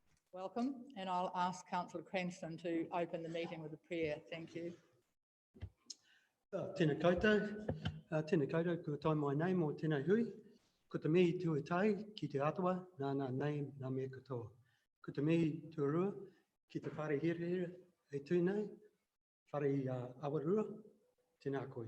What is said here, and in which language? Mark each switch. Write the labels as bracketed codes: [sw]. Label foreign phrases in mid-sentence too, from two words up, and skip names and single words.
[en] Welcome, and I'll ask Councillor Cranston to open the meeting with a prayer. Thank you. [mi] Tēnā koutou, kua tai mai nei mō tēnei hui. Ko te mihi tuatai ki te atua, nāna nei nā mea katoa. Ko te mihi tuarua ki te whare here e tūnei, whare awarua, tēnā koe.